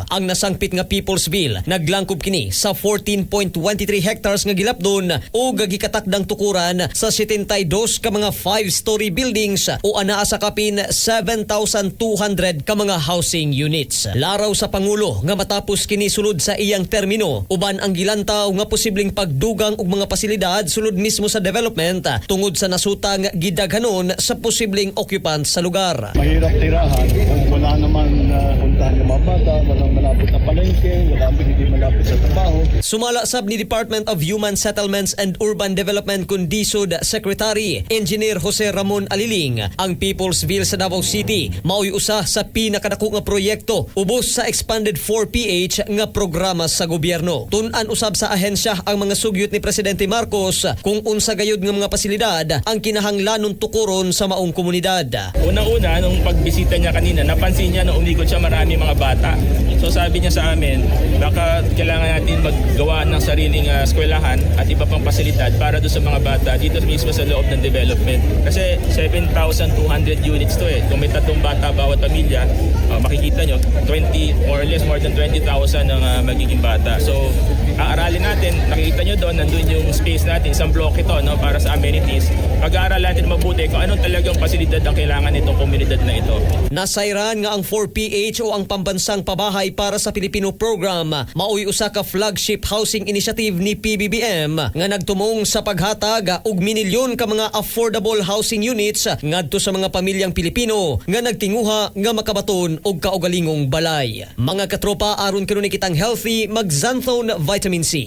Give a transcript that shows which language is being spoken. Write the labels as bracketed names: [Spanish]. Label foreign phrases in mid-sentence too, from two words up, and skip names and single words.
[Cebuano] Ang nasangpit nga Peoplesville naglangkob kini sa 14.23 hectares nga gilapdon o gagikatakdang tukuran sa 72 ka mga [English] 5-story buildings [Cebuano] o anaa sa kapin 7,200 ka mga [English] housing units. [Cebuano] Laraw sa Pangulo nga matapos kini sulod sa iyang termino, uban ang gilantaw nga posibleng pagdugang og mga pasilidad sulod mismo sa development tungod sa nasutang gidaghanon sa posibleng occupants sa lugar. [Filipino] Mahirap tirahan kung wala naman puntahan ng mga bata, walang malapit na palengke, hindi malapit sa trabaho. [Cebuano] Sumala sab ni Department of Human Settlements and Urban Development Kundisod Secretary Engineer Jose Ramon Aliling, ang Peoplesville sa Davao City mao'y usa sa pinakadako nga proyekto ubos sa expanded 4PH nga programa sa gobyerno. Tun-an usab sa ahensya ang mga sugyot ni Presidente Marcos kung unsa gayud nga mga pasilidad ang kinahanglanon tukuron sa maong komunidad. [Filipino] Unang-una, nung pagbisita niya kanina, napansin niya na umikot siya marami mga bata. So sabi niya sa amin, baka kailangan natin maggawa ng sariling eskwelahan at iba pang pasilidad para doon sa mga bata dito mismo sa loob ng development. Kasi 7,200 units to eh. Kung may 3 bata bawat pamilya, makikita nyo, [English] 20 or less more than 20,000 [Filipino] ang magiging bata. So aaralin natin, nakikita nyo doon, nandun yung space natin, isang block ito no, para sa amenities. Pag-aaralan natin mabuti kung anong talagang pasilidad ang kailangan nitong komunidad na ito. [Cebuano] Nasayran nga ang 4PH o ang Pambansang Pabahay para sa Pilipino program mao'y usa ka [English] flagship housing initiative [Cebuano] ni PBBM nga nagtumong sa paghatag og minilyon ka mga [English] affordable housing units [Cebuano] ngadto sa mga pamilyang Pilipino nga nagtinguha nga makabaton og kaugalingong balay. Mga katropa, aron kanunay kitang healthy, mag Xanthone Vitamin C.